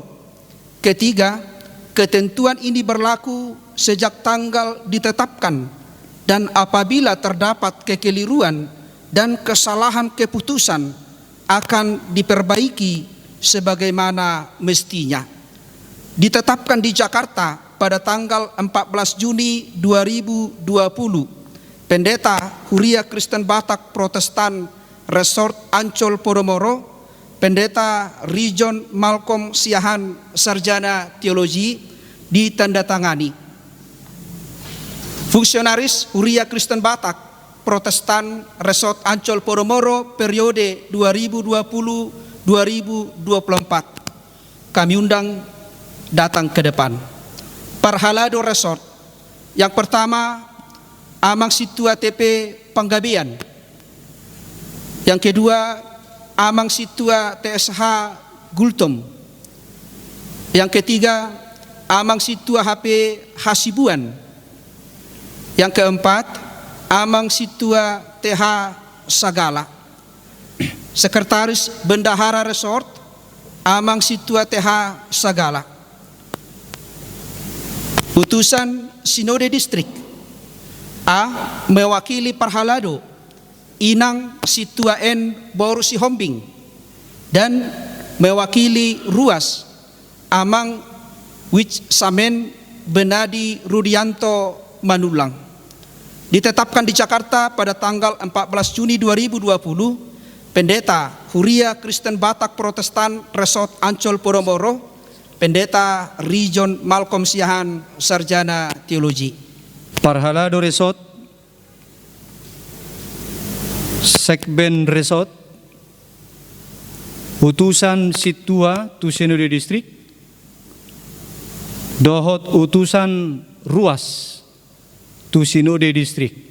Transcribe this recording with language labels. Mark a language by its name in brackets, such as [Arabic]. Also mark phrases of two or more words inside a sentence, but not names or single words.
[Indonesian] Ketiga, ketentuan ini berlaku sejak tanggal ditetapkan dan apabila terdapat kekeliruan dan kesalahan keputusan akan diperbaiki sebagaimana mestinya. Ditetapkan di Jakarta pada tanggal 14 Juni 2020, Pendeta Huria Kristen Batak Protestan Resort Ancol Podomoro, Pendeta Region Malcolm Siahan Sarjana Teologi ditandatangani. Fungsionaris Huria Kristen Batak Protestan Resort Ancol Podomoro periode 2020-2024. Kami undang datang ke depan. Parhalado Resort. Yang pertama, Amang Situa TP Panggabean. Yang kedua, Amang Situa TSH Gultom. Yang ketiga, Amang Situa HP Hasibuan. Yang keempat, Amang Situa TH Sagala. Sekretaris Bendahara Resort, Amang Situa TH Sagala. Putusan Sinode Distrik. A. Mewakili Parhalado, Inang Situa N Boru Sihombing, dan mewakili Ruas, Amang Wich Samen Benadi Rudianto Manulang. Ditetapkan di Jakarta pada tanggal 14 Juni 2020, Pendeta Huria Kristen Batak Protestan Resort Ancol Podomoro, Pendeta Region Malcolm Siahan Sarjana Teologi. Parhalado Resort, Sekben Resort, utusan Situa tu Sinode Distrik, dohot utusan Ruas tu Sinode Distrik.